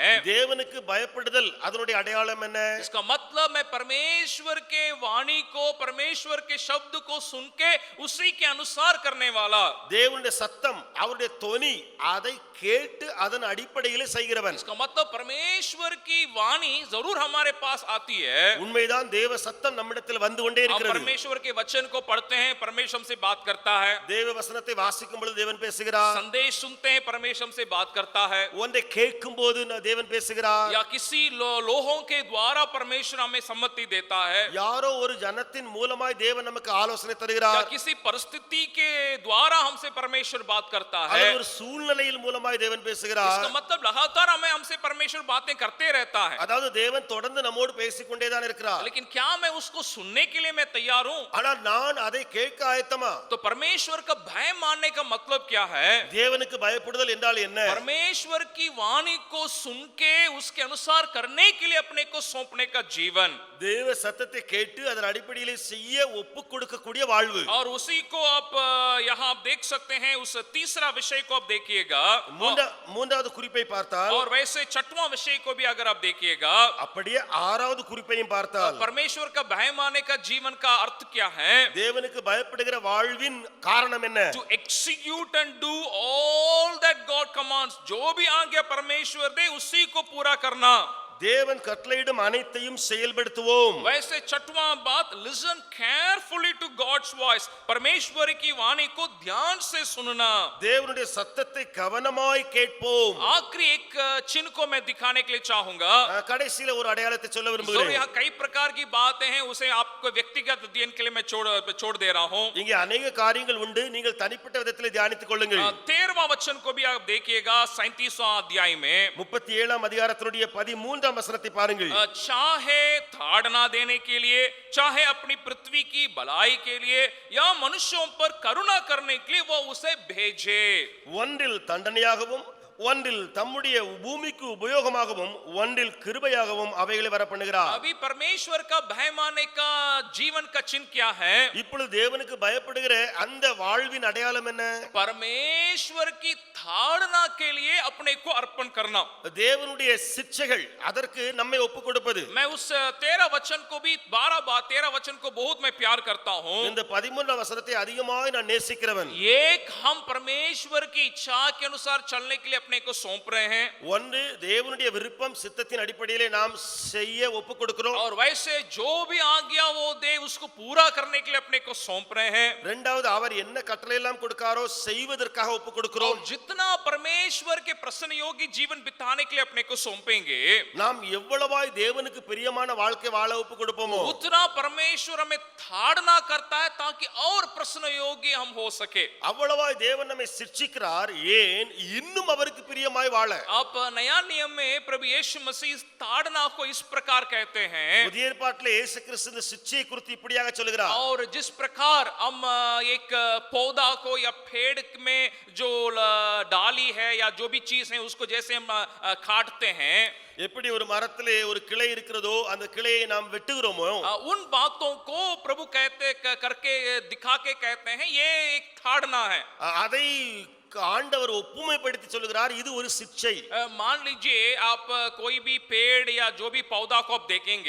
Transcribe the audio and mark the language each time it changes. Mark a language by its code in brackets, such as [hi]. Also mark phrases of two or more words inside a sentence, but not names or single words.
[ta] தேவனுக்கு பயப்படுதல் அதனுடைய அடையாளம் என்ன? [hi] इसका मतलब मैं परमेश्वर के वाणी को परमेश्वर के शब्द को सुन के उसी के अनुसार करने वाला। [ta] தேவனுடைய சத்தம் அவருடைய தொனி அதை கேட்டு அதன் அடிப்படையிலே செய்கிறவன். [hi] इसका मतलब परमेश्वर की वाणी जरूर हमारे पास आती है। [ta] உண்மைதான், தேவ சத்தம் நம்மிடத்தில் வந்து கொண்டே [hi] हम [ta] இருக்கிறது. [hi] परमेश्वर के वचन को पढ़ते हैं, परमेश्वर हमसे बात करता है। [ta] தேவ வசனத்தை வாசிக்கும் பொழுது தேவன் பேசுகிறார். [hi] संदेश सुनते हैं, परमेश्वर हमसे बात करता है। [ta] ஒன்றை கேட்கும் போது தேவன் பேசுகிறார். [hi] या किसी लोगों के द्वारा परमेश्वर हमें सम्मति देता है, [ta] யாரோ ஒரு ஜனத்தின் மூலமாய் தேவன் நமக்கு ஆலோசனை [hi] या [ta] தருகிறார். [hi] किसी परिस्थिति के द्वारा हमसे परमेश्वर बात करता है। [ta] அல்லது ஒரு சூழ்நிலையின் மூலமாய் தேவன் பேசுகிறார். [hi] इसका मतलब लगातार हमें हमसे परमेश्वर बातें करते रहता है। [ta] அதாவது தேவன் தொடர்ந்து நம்மோடு பேசிக்கொண்டே தான் இருக்கிறார். [hi] लेकिन क्या मैं उसको सुनने के लिए मैं तैयार हूं? [ta] ஆனால் நான் அதை கேட்க ஆயத்தமா? [hi] तो परमेश्वर का भय मानने का मतलब क्या है? [ta] தேவனுக்கு பயப்படுதல் என்றால் என்ன? [hi] परमेश्वर की वाणी को सुन के उसके अनुसार करने के लिए अपने को सौंपने का जीवन, [ta] தேவ சத்தத்தை கேட்டு அதன் அடிப்படையிலே செய்ய ஒப்பு கொடுக்கக்கூடிய வாழ்வு. [hi] और उसी को आप यहाँ आप देख सकते हैं। उस तीसरा विषय को आप देखिएगा, [ta] மூன்றாவது குறிப்பை பார்த்தால், [hi] और वैसे छठवां विषय को भी अगर आप देखिएगा, [ta] அப்படியே ஆறாவது குறிப்பையும் பார்த்தால், [hi] परमेश्वर का भय मानने का जीवन का अर्थ क्या है? [ta] தேவனுக்கு பயப்படுகிற வாழ்வின் காரணம் என்ன? [en] To execute and do all that God commands, [hi] जो भी आज्ञा परमेश्वर दे उसी को पूरा करना। [ta] தேவன் கட்டளையிடும் அனைத்தையும் செயல்படுத்துவோம். [hi] वैसे छठवां बात, [en] listen carefully to God's voice, [hi] परमेश्वर की वाणी को ध्यान से सुनना। [ta] தேவனுடைய சத்தத்தை கவனமாய் கேட்போம். [hi] आखिरी एक चिन्ह को मैं दिखाने के लिए चाहूंगा। [ta] கடைசியில ஒரு அடையாளத்தை சொல்ல [hi] तो [ta] விரும்புகிறேன். [hi] यहाँ कई प्रकार की बातें हैं, उसे आपको व्यक्तिगत अध्ययन के लिए मैं छोड़ दे रहा हूँ। [ta] இங்கே अनेक காரியங்கள் உண்டு, நீங்கள் தனிப்பட்ட விதத்தில் தியானித்துக் கொள்ளுங்கள். [hi] 13वां वचन को भी आप देखिएगा, 37वां अध्याय में [ta] 37ஆம் அதிகாரத்தினுடைய 13ஆம் வசனத்தை பாருங்கள். [hi] चाहे ताड़ना देने के लिए, चाहे अपनी पृथ्वी की भलाई के लिए, या मनुष्यों पर करुणा करने के लिए वो उसे भेजे। [ta] ஒன்றில் தண்டனையாகவும் ஒன்றில் தம்முடைய பூமிக்கு உபயோகமாகவும் ஒன்றில் கிருபையாகவும் அவைகளை வர பண்ணுகிறார். [hi] अभी परमेश्वर का भय मानने का जीवन का चिन्ह क्या है? [ta] இப்பொழுது தேவனுக்கு பயப்படுகிற அந்த வாழ்வின் அடையாளம் என்ன? [hi] परमेश्वर की ताड़ना के लिए अपने को अर्पण करना। [ta] தேவனுடைய சிட்சைகள் அதற்கு நம்மை ஒப்பு கொடுப்பது. [hi] मैं उस 13 वचन को भी 13 वचन को बहुत मैं प्यार करता हूँ। [ta] இந்த 13ஆம் வசனத்தை அதிகமாய் நான் நேசிக்கிறவன். [hi] एक हम परमेश्वर की इच्छा के अनुसार चलने के लिए अपने को सौंप रहे हैं [ta] ஒன்று தேவனுடைய விருப்பம் சித்தத்தின் அடிப்படையிலே நாம் செய்ய ஒப்புக் கொடுக்கிறோம். [hi] और वैसे जो भी आज्ञा वो दे उसको पूरा करने के लिए अपने को सौंप रहे हैं [ta] இரண்டாவது அவர் என்ன கட்டளை எல்லாம் கொடுக்காரோ செய்வதற்காக ஒப்புக் கொடுக்கிறோம். [hi] और जितना परमेश्वर के प्रसन्न योगी जीवन बिताने के लिए अपने को सौंपेंगे [ta] நாம் எவ்வளவாய் தேவனுக்கு பிரியமான வாழ்க்கை வாழ ஒப்புக் கொடுப்போமோ [hi] उतना परमेश्वर हमें ताड़ना करता है ताकि और प्रसन्न योगी हम हो सके [ta] அவ்வளவாய் தேவன் நம்மை சிட்சிக்கிறார். ஏன் இன்னும் அவருக்கு பிரியமாய் வாழ. [hi] आप नया नियम में प्रभु यीशु मसीह इस ताड़ना को इस प्रकार कहते हैं [ta] புதிய ஏற்பாட்டிலே இயேசு கிறிஸ்து இந்த சிட்சையை குறித்து இப்படியாக சொல்கிறார். [hi] और जिस प्रकार हम एक पौधा को या पेड़ में जो डाली है या जो भी चीज है उसको जैसे हम काटते हैं [ta] எப்படி ஒரு மரத்திலே ஒரு கிளை இருக்கிறதோ அந்த கிளையை நாம் வெட்டுகிறோமோ [hi] उन बातों को प्रभु कहते करके दिखा के कहते हैं ये एक ताड़ना है [ta] அதை ஆண்டவர் ஒப்புமைப்படுத்தி சொல்கிறார் இது ஒரு சிட்சை. [hi] मान लीजिए आप कोई भी पेड़ या जो भी पौधा को आप देखेंगे